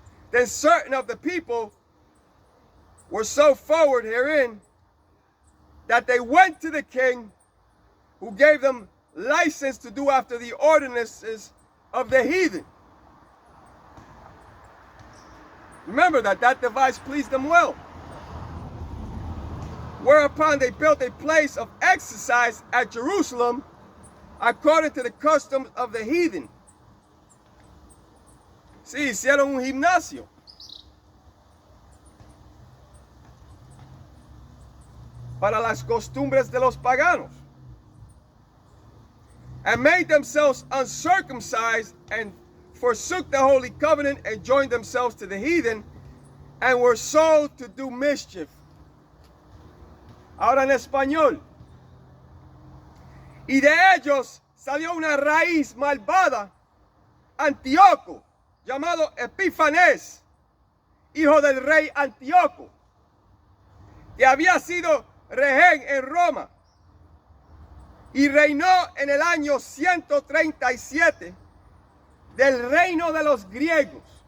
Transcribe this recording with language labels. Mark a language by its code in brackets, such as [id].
[en] Then certain of the people were so forward herein that they went to the king, who gave them license to do after the ordinances of the heathen. Remember that device pleased them well. Whereupon they built a place of exercise at Jerusalem according to the customs of the heathen. [es] Sí, hicieron un gimnasio. Para las costumbres de los paganos. [en] And made themselves uncircumcised and forsook the holy covenant and joined themselves to the heathen and were sold to do mischief. [es] Ahora en español. Y de ellos salió una raíz malvada, Antíoco, llamado Epífanes, hijo del rey Antíoco, que había sido rehén en Roma y reinó en el año 137 del reino de los griegos.